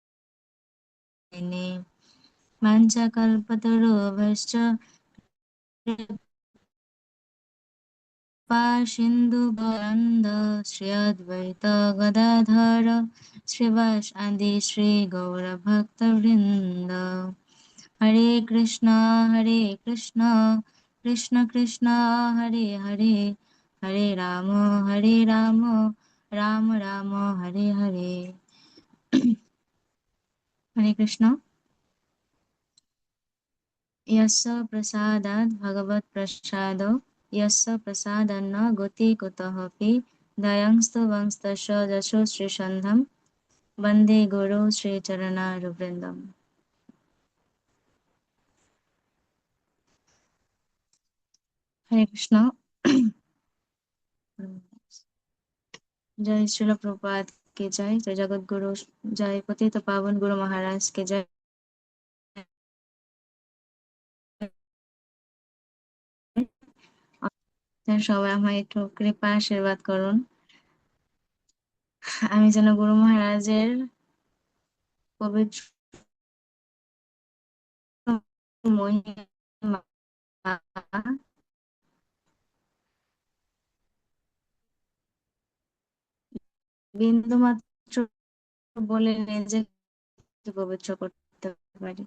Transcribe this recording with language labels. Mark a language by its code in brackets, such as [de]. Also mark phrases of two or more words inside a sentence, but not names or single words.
[sa] वाञ्छाकल्पतरुभ्यश्च कृपासिन्धुभवन्द श्री अद्वैत गदाधर श्रीवासादि श्रीगौरभक्तवृन्द। हरे कृष्णा कृष्ण कृष्ण हरे हरे, हरे राम राम राम हरे हरे। हरे कृष्ण। यस्य प्रसादात् भगवत्प्रसादो यस्य प्रसादन्न गति कुतोऽपि दयंस्तु वंस्तस्य यशो श्रीसन्धं वन्दे गुरु श्रीचरणारविन्दम्। हरे कृष्ण। [hi] जय श्रील प्रभुपाद के जय, जय जगत गुरु जय, पतित पावन गुरु महाराज के जय। [bn] সবাই আমায় একটু কৃপা আশীর্বাদ করুন, আমি যেন গুরু মহারাজের পবিত্র মহিমা বিন্দুমাত্র বলে নিজেকে পবিত্র করতে পারি।